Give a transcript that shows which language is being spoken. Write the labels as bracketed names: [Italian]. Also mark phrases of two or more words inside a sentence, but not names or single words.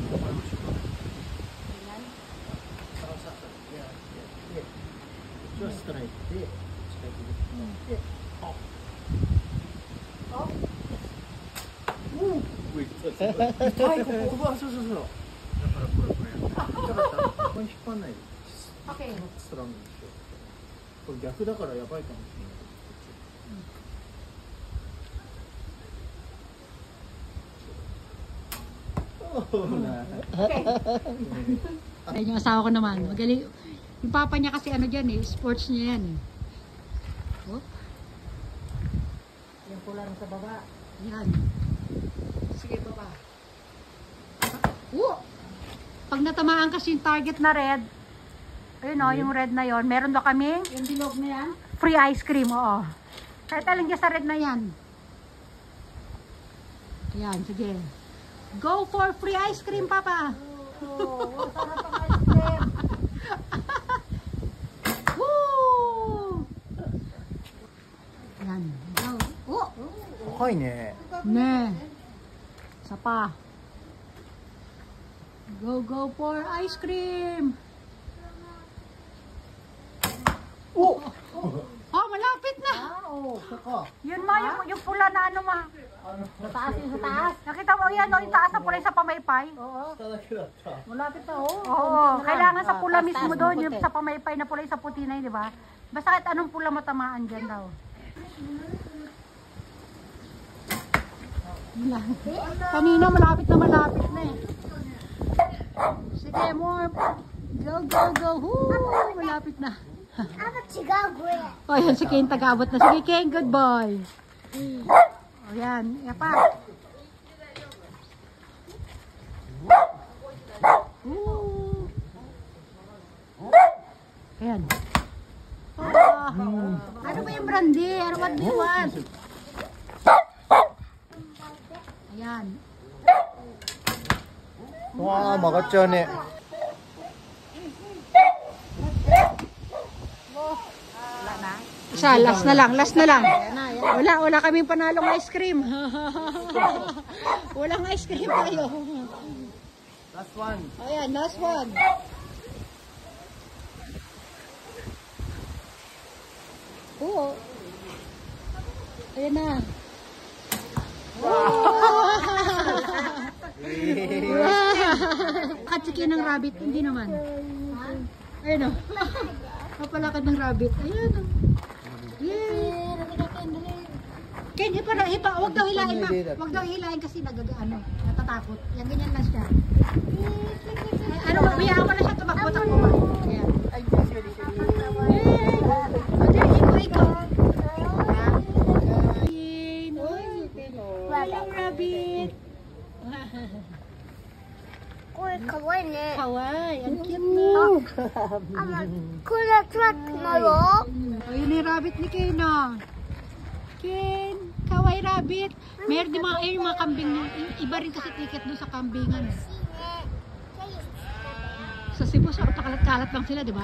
[Japanese] こっちはストライクで、ストライクで。あ。痛い、ここは、そう。だからこれ。だからここに引っ張んないで。ストラングにしよう。これ逆だからやばいかもしれない。 [Filipino] Ayun yung asawa ko naman. Magaling. Yung papa niya kasi ano dyan eh. Sports niya yan eh. Oh. Yung pula sa baba. Yan. Sige baba. Pag natamaan kasi yung target na red. Ayun o, yung red na yon. Meron daw kaming Yung bilog na yan. [English] free ice cream. Oo. [Filipino] Kahit alam niya sa red na yan. Yan, sige. [English] Go for free ice cream, Papa! [Filipino] Sarap ang [English] ice cream. Woo! [Japanese] 高いね。 [Filipino] Ne. Isa pa. [English] Go for ice cream. Oh! [Filipino] Oh, malapit na. Oo, saka. Yun ma, yung pula na ano ma. Mataas yung sa taas. Nakita mo yan, yung taas na pula sa pamaypay. Oo. [Japanese] 下だけだった。 [Filipino] Malapit na, oh. Oo, kailangan sa pula Taas, mismo taas, doon, puti. yung sa pamaypay na pula, yung sa puti na yun, di ba? Basta kahit anong pula matamaan dyan daw. Kanina malapit na eh. Sige, [English] more. Go. [Filipino] Woo, malapit na. Oh, yan si Kane tagabot na. Sige, Kane, [English] good boy. [Filipino] Oh, yan. Yan pa. Woo. Ayan. Oh, ano ba yung brandy? [English] Ano what do you want? [Filipino] Ayan. [Japanese] わあ、曲がっちゃうね。 [Filipino] Isa, last na lang. Wala kaming panalong [English] ice cream. [Filipino] Walang [English] ice cream [Filipino] tayo. [English] Last one. Ayan, last one. [Filipino] Oo. Ayan na. Katsiki ng rabbit, hindi naman. Ayun o. Kapalakad ng rabbit. Ayan o. Yay! Ken, huwag daw hilain ma. Huwag daw hilain kasi natatakot. Yan, ganyan lang siya. Ano, magbiyaan mo na siya tumakbo-takbo ma. Ayan. Ikaw. Ayan. Walang rabbit. [Japanese] Kawaii ne. Kawaii, [Filipino] ang cute no. Truck na yo. Ayun yung rabbit ni Ken ah. Ken, kawaii rabbit. Meron din yung mga kambing. Iba rin kasi ticket doon sa kambingan. Sa Cebu, sa pakalat-kalat lang sila, di ba?